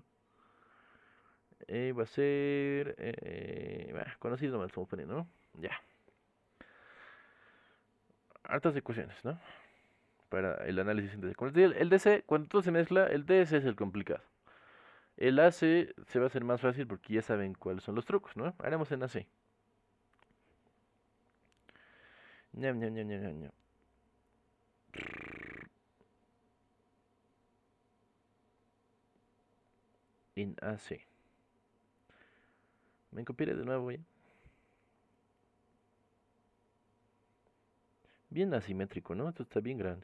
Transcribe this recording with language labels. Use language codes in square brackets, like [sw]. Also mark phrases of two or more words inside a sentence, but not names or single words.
[es] Va a ser conocido nomás, estamos poniendo, ¿no? Ya, hartas ecuaciones, ¿no? Para el análisis síntesis. Como les digo, el DC, cuando todo se mezcla, el DS es el complicado. El AC se va a hacer más fácil porque ya saben cuáles son los trucos, ¿no? Haremos en AC. Ñam, ñam, ñam, ñam, ñam, ñam. En AC. Me copiaré de nuevo ya. Bien asimétrico, ¿no? Esto está bien grande.